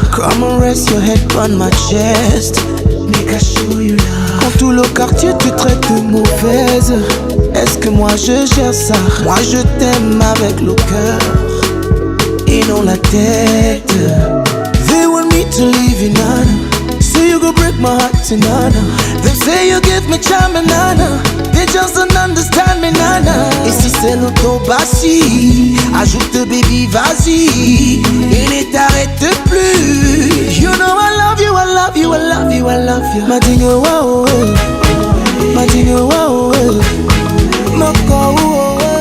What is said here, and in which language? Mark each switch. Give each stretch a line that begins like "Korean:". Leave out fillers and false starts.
English: Come on, rest your head on my chest. Make I show you love.
French: Quand tout le quartier te traite de mauvaise, est-ce que moi je gère ça? Moi je t'aime avec le cœur et non la tête.
English: They want me to leave you, nana. Say you go break my heart to nana. Them say you give me charm and nana. They just don't understand me, nana.
French: Et si c'est l'autobassi, ajoute baby, vas-y. Et ne t'arrête plus.
English: You know I love you, I love you, I love you, I love you. Madinho wow, Madinho wow, Moko wow.